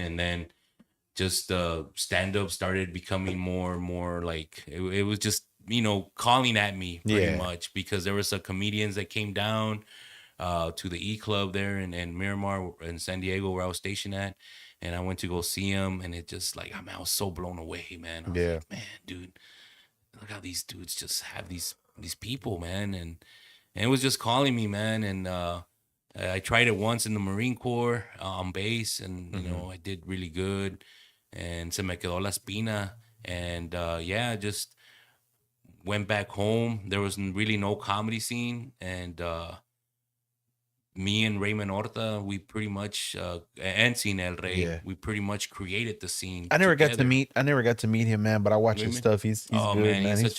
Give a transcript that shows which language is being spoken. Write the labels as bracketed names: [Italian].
[English] And then just stand-up started becoming more and more like it was just calling at me pretty much, because there were some comedians that came down to the E Club there in Miramar in San Diego, where I was stationed at, and I went to go see them, and it just like, I was so blown away, man. I was like, man, dude, look how these dudes just have these people, man, and it was just calling me, man. And I tried it once in the Marine Corps on base, and I did really good. And [Spanish] se me quedó la espina. [English] And just went back home. There was really no comedy scene. And me and Raymond Horta, we pretty much, and Cine El Rey, we pretty much created the scene. I never got to meet him, man, but I watch his stuff. He's good, man. He's such